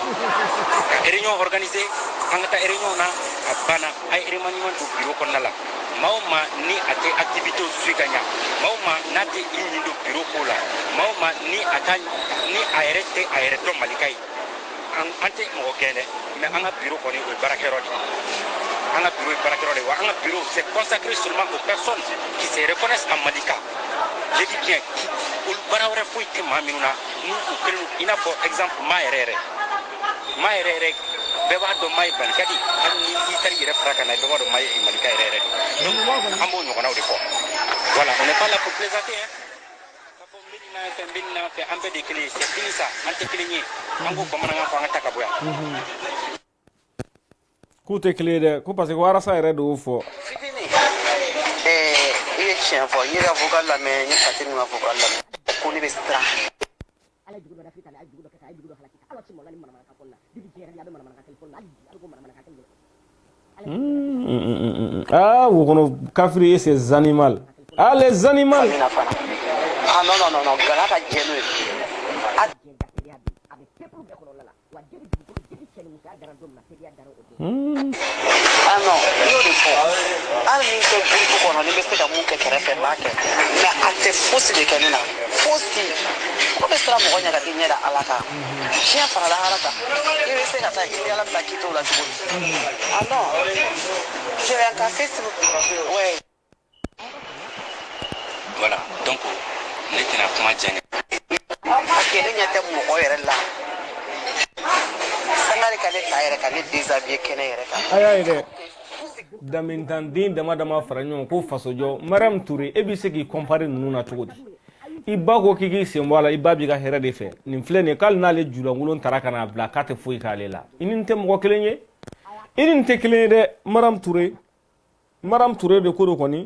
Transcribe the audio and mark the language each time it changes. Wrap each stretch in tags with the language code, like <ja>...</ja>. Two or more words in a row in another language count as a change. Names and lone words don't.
<bm>ka</bm> <fr>réunion organiser</fr> <bm>an ka taa réunion na a banna a ye remaniement don bureau kɔnɔna la maa o maa ni a tɛ activité suit ka ɲa maa o maa n'a tɛ i ɲin don bureau ko la maa o maa ni a yɛrɛ tɛ a yɛrɛ dɔn Malika ye an tɛ mɔgɔ gɛn dɛ mais an ka bureau kɔni o ye baarakɛyɔrɔ de an ka bureau ye baarakɛyɔrɔ de wa an ka bureau</bm> <fr>c'est consacré seulement aux personnes qui se reconnaissent en Malika je dis bien</fr> <bm>olu baara wɛrɛ foyi tɛ maa minnu na n'u kɛlen i n'a fɔ exemple maa yɛrɛ bɛɛ b'a dɔn maa ye Malika de hali ni i taara i yɛrɛ fara ka na bɛɛ b'a dɔn maa ye Malika yɛrɛ de donc an b'o ɲɔgɔnnaw de fɔ</bm> <fr>voilà on n'est pas là pour plaisanter hein</fr> <bm>ka fɔ n bɛ nin na fɛ an bɛɛ de kelen ye</bm> <fr>c'est fini ça</fr> <bm>an tɛ kelen ye an ko bamanankan fɔ an ka taa ka bɔ yan k'u tɛ kelen ye dɛ ko</bm> <fr>parce que</fr> <bm>warasa yɛrɛ de y'o fɔ i ye tiɲɛ fɔ n ye ka vocal lamɛn n ye Fatini ka vocal lamɛn ko ne bɛ siran</bm> <fr>Ah, vous connaissez ces animaux. Ah, les animaux. Ah non,</fr> <bm>gala ka jɛnu ye</bm> <fr>ah non</fr> <bm>y'o de fɔ hali ni tɛ groupe kɔnɔ ni bɛ se ka mun kɛ kɛrɛfɛ n b'a kɛ mais a tɛ fosi de kɛ ne na fosi ko bɛ siran mɔgɔ ɲɛ ka k'i ɲɛ da ala kan tiɲɛ farala ala kan i bɛ se ka taa i ni ala bɛna k'i to la cogo di</bm> <fr>ah non je vais en Facebook ouais voilà donc</fr> <bm>ne tɛna kuma jɛngɛ</bm> <fr>parce que</fr> <bm>ne ɲɛ tɛ mɔgɔ yɛrɛ la sangare ka ne ta yɛrɛ ka ne déshabiller kɛnɛ yɛrɛ kan aya yɛrɛ damintanden dama dama fara ɲɔgɔn ko fasojɔ Mariam Touré e bɛ se k'i comparer ninnu na cogo di i ba ko k'i sen bɔ a la i ba b'i ka hɛrɛ de fɛ nin filɛ nin ye k'ale n'ale julankolon taara ka n'a bila k'a tɛ foyi k'ale la i ni tɛ mɔgɔ kelen ye i ni tɛ kelen ye dɛ Mariam Touré de ko do kɔni</bm>